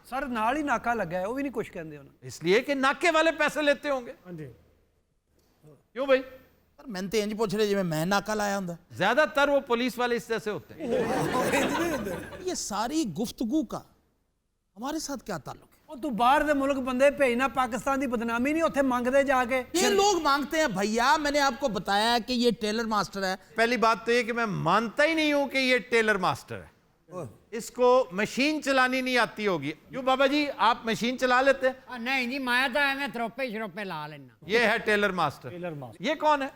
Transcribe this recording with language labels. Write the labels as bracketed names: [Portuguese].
[Urdu] سر نال ہی ناکا لگا ہے, وہ بھی نہیں کچھ کہندے ہونا. اس لیے کہ ناکے والے پیسے لیتے ہوں گے. کیوں بھائی؟ سر میں تو انج پوچھ رہے جی میں ناکا لایا ہوں. زیادہ تر وہ پولیس والے اس جیسے ہوتے ہیں. یہ ساری گفتگو کا ہمارے ساتھ کیا تعلق ہے؟ [Punjabi] وہ تو باہر دے ملک بندے بھیجنا, پاکستان دی بدنامی نہیں, اتنے مانگتے جا کے. [Urdu] یہ لوگ مانگتے ہیں بھیا, میں نے آپ کو بتایا ہے کہ یہ ٹیلر ماسٹر ہے. پہلی بات تو یہ کہ میں مانتا ہی نہیں ہوں کہ یہ ٹیلر ماسٹر ہے. اس کو مشین چلانی نہیں آتی ہوگی. یوں بابا جی آپ مشین چلا لیتے ہیں؟ [Punjabi] نہیں جی, میں تو میں تروپے شروپے لا لینا. [Urdu] یہ ہے ٹیلر ماسٹر. یہ کون ہے؟